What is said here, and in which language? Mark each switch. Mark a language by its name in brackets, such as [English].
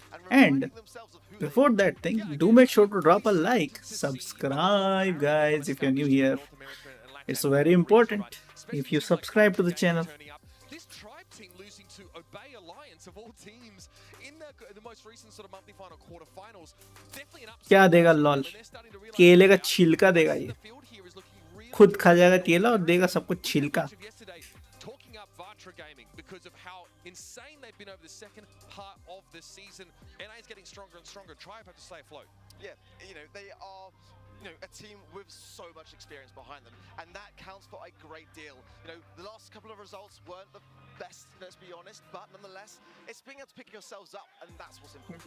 [English] And before that thing, do make sure to drop a like, subscribe guys if you're new here. It's very important if you subscribe to the channel. This Tribe team losing to Obey Alliance of all teams in the most recent sort of monthly final quarterfinals. Definitely an upset. [Hindi] क्या देगा lol? केले का छिलका देगा ये, खुद खा जाएगा केला और देगा सबको छिलका। [English] Talking up Vatra Gaming because of how insane they've been over the second part of the season. NA is getting stronger and stronger. Tribe have to stay afloat. Yeah, you know, they are a team with so much experience behind them, and that counts for a great deal. The last couple of results weren't the best, let's be honest, but nonetheless, it's being able to pick yourselves up, and that's what's important.